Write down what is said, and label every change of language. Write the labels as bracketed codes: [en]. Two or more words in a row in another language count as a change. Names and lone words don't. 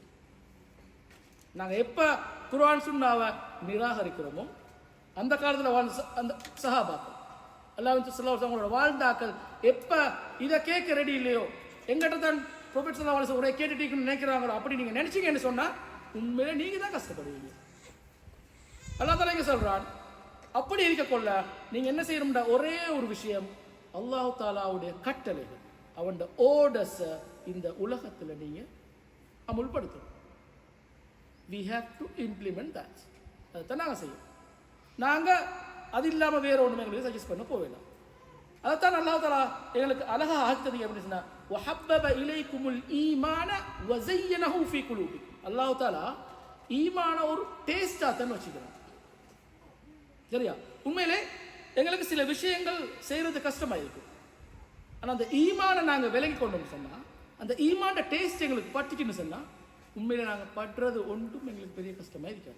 [ta] நாங்கள் எப்போ குர்ஆன் சுன்னாவை நிராகரிக்கிறோமோ அந்த காலத்தில் வாழ்ந்த அந்த சஹாபாக்கள் அல்லாஹ்வின் தூதர் [ar] صلى الله عليه وسلم [ta] அவங்களோட வாழ்ந்தாக்கள் எப்போ இதை கேட்க ரெடி இல்லையோ எங்கிட்ட தான் ப்ரொஃபெட் [ar] صلى الله عليه وسلم [ta] உடைய கேட்டுட்டு நினைக்கிறாங்களோ அப்படி நீங்கள் நினச்சிங்கன்னு சொன்னால் உண்மையிலே நீங்கள் தான் கஷ்டப்படுவீங்க. அல்லாஹ் தஆலா இங்க சொல்றான், அப்படி இருக்கக்கொள்ள நீங்க என்ன செய்யணும்டா ஒரே ஒரு விஷயம், அல்லாஹ் தஆலாவுடைய கட்டளைகள் அவன் ஓர்டர்ஸ் இந்த உலகத்துல நீங்க அமுல்படுத்தணும். [en] we have to implement that. [ta] அதைத்தான் நாங்கள் செய்யும். நாங்கள் அது இல்லாமல் வேற ஒன்றுமே எங்களுக்கு சஜஸ்ட் பண்ண போவேலாம். அதைத்தான் அல்லாஹ் தஆலா எங்களுக்கு அழகாக ஆக்குது அப்படின்னு சொன்னா [ar] وَحَبَّبَ إِلَيْكُمُ الْإِيمَانَ وَزَيَّنَهُ فِي قُلُوبِكُمْ. [ta] அல்லாஹ் தஆலா ஈமான ஒரு டேஸ்டாக தான் வச்சுக்கிறான். சரியா? உண்மையிலே எங்களுக்கு சில விஷயங்கள் செய்கிறது கஷ்டமாக இருக்கும். ஆனால் அந்த ஈமானை நாங்கள் விலகி கொண்டோம்னு சொன்னால் அந்த ஈமான டேஸ்ட் எங்களுக்கு பட்டுச்சுன்னு சொன்னால் உண்மையிலே நாங்கள் படுறது ஒன்றும் எங்களுக்கு பெரிய கஷ்டமாக இருக்காது.